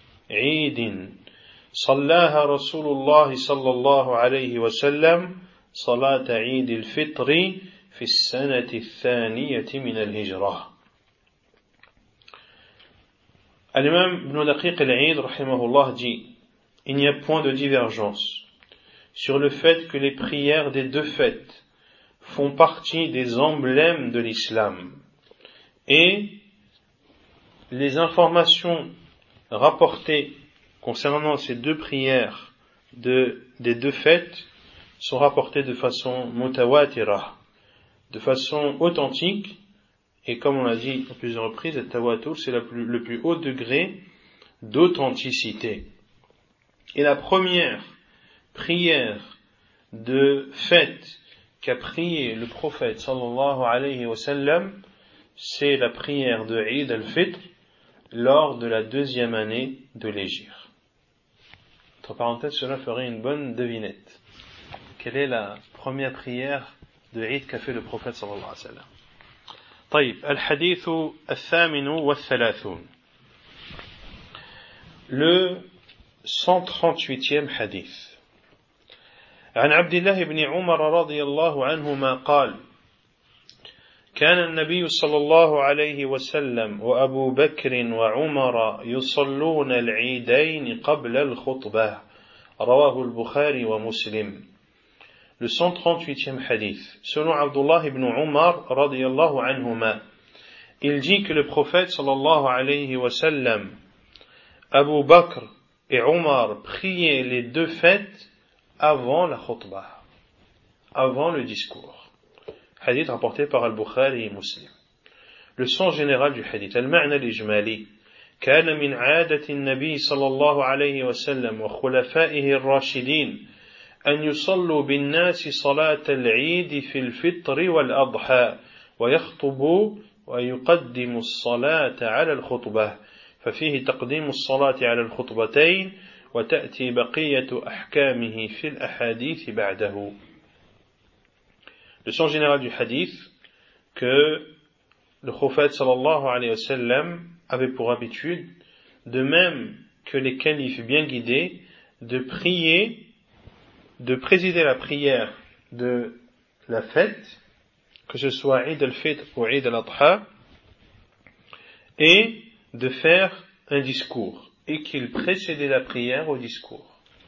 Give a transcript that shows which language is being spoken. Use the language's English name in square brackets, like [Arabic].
[Arabic] عيد صلاها رسول الله صلى الله عليه وسلم صلاة عيد الفطر في السنة الثانية من الهجرة. الإمام ابن دقيق العيد رحمه الله جي [French] Il n'y a point de divergence sur le fait que les prières des deux fêtes font partie des emblèmes de l'islam. Et les informations rapportées concernant ces deux prières des deux fêtes sont rapportées de façon mutawatira, de façon authentique. Et comme on l'a dit à plusieurs reprises, tawatur, c'est le plus haut degré d'authenticité. Et la première prière de fête qu'a prié le prophète sallallahu alayhi wa sallam, c'est la prière de Eid al-Fitr lors de la deuxième année de l'Hégire. Entre parenthèses, cela ferait une bonne devinette. Quelle est la première prière de Eid qu'a fait le prophète sallallahu alayhi wa sallam? [Arabic] طيب, الحديث الثامن والثلاثون. [French] Le 138e حديث. [Arabic] عن عبد الله بن عمر رضي الله عنهما قال كان النبي صلى الله عليه وسلم وأبو بكر وعمر يصلون العيدين قبل الخطبة رواه البخاري ومسلم. [French] Le 138e حديث. Selon عبد الله بن عمر [Arabic] رضي الله عنهما, [French] il dit que le prophète [Arabic] صلى الله عليه وسلم, [French] أبو بكر et Omar priaient les deux fêtes avant la khutbah, avant le discours. Hadith rapporté par Al-Bukhari et Muslim. Le sens général du hadith, [Arabic] Al-Ma'na l'Ijmali, كان من عادة النبي صلى الله عليه وسلم وخلفائه الراشدين أن يصلوا بالناس صلاة العيد في الفطر والأضحى ويخطبوا ويقدموا الصلاة على الخطبة ففيه تقديم الصلاة على الخطبتين وتأتي بقية أحكامه في الأحاديث بعده. [French] Le sens général du hadith, que le prophète sallallahu alayhi wa sallam avait pour habitude, de même que les califes bien guidés, de prier, de présider la prière de la fête, que ce soit Eid al-Fitr ou Eid al-Adha, et de faire un discours, et qu'il précédait la prière au discours.